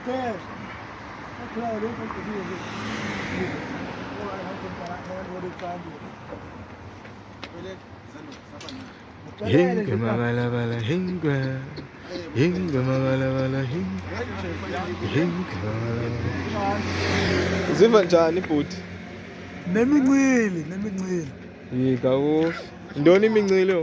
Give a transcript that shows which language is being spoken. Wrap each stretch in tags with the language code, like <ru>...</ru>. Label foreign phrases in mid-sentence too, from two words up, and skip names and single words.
<xh>Hinga mabala bala hinga. Hinga mabala bala hinga. Hinga mabala bala. Ziva njani bhuti? Nemincili. Kawufi. Ntoni imincili?</xh>